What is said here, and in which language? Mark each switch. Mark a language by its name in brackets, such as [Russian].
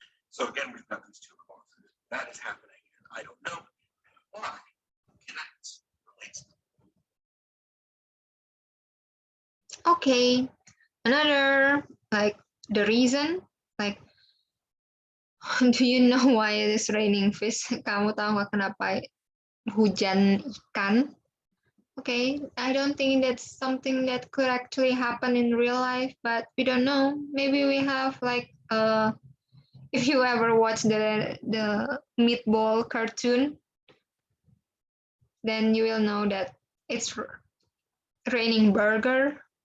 [English] So again, we've got these two clauses. That is happening, and I don't know why connects, relates them. Okay, another, like the reason, like do you know why it is raining fish? [Indonesian] Kamu tahu nggak kenapa hujan ikan? [English] Okay, I don't think that's something that could actually happen in real life, but we don't know. Maybe we have like if you ever watch the meatball cartoon, then you will know that it's raining burger.